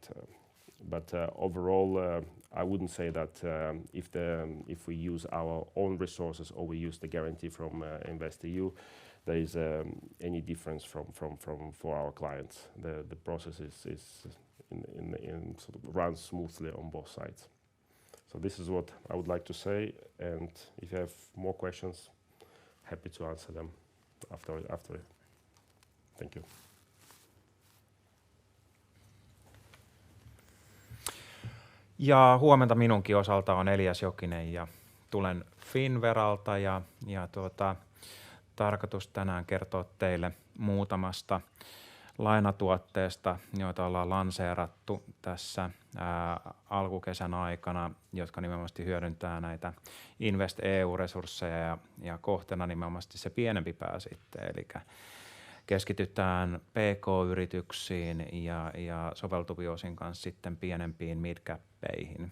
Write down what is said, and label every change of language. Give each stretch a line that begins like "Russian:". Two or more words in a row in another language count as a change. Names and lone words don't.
English: But overall, I wouldn't say that if we use our own resources or we use the guarantee from InvestEU, there is any difference for our clients. The process is sort of runs smoothly on both sides. So this is what I would like to say, and if you have more questions, happy to answer them after it. Thank you.
Finnish: Ja huomenta minunkin osalta on Elias Jokinen ja tulen Finveralta ja tarkoitus tänään kertoa teille muutamasta lainatuotteesta, joita ollaan lanseerattu tässä alkukesän aikana, jotka nimenomaan hyödyntää näitä InvestEU-resursseja ja kohteena nimenomaan se pienempi pää sitten, eli keskitytään PK-yrityksiin ja soveltuvien osin kanssa sitten pienempiin midcappeihin.